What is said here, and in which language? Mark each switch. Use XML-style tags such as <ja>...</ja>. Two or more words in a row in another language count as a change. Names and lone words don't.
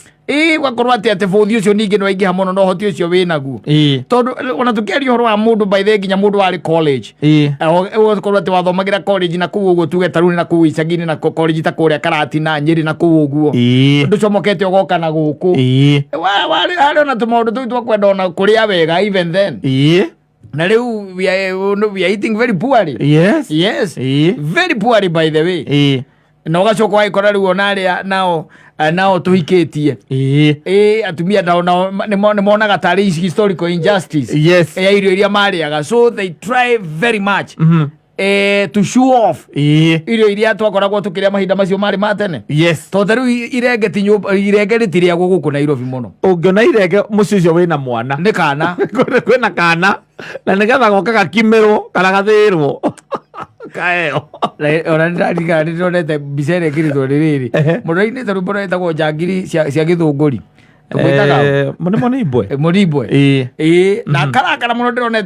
<ki>Gwakorwo ati bũthi ũcio ningĩ no aingĩha mũno no hoti ũcio wĩnaguo tondũ ona tũkĩaria ũhoro wa mũndũ</ki> <en>by the</en> <ki>nginya mũndũ warĩ college gwakorwo atĩ wathomagĩra college na kũu ũguo tuge taruni na kũu icagi-inĩ na college ta kũrĩa Karati na Nyĩrĩ na kũu ũguo ndũcomokete ũgoka na gũkũ warĩ ona tũmaũndũ tũu twakwenda ona kũrĩa wega</ki> <en>even then</en> <ki>na rĩu</ki> <en>we are eating very poorly. Yes. Very poorly by the way.</en> <ki>Na ũgacoka waikora rĩu ona arĩa nao tũhikĩtie atumia nao nĩ monaga tarĩ</ki> <en>historical injustice</en> <ki>ya irio iria marĩaga,</ki> <en>so they try very much to show off</en> <ki>irio iria twakoragwo tũkĩrĩa mahinda macio marĩ ma tene. Tondũ rĩu irenge rĩtirĩagwo gũkũ Nairobi mũno. Ũngĩona irenge mũciĩ ũcio wĩna mwana nĩ kana kwĩna kana na nĩgetha goka gakimĩrwo kana gathĩĩrwo kaeo ona nĩndarigana nĩndonete mbica ĩrĩa ĩkĩrĩtwo rĩrĩ mũndũ-inĩ ta rwĩmbo rwĩtagwo njangiri cia gĩthũngũri Mũrimbwe na karakara mũno ndĩronete</ki>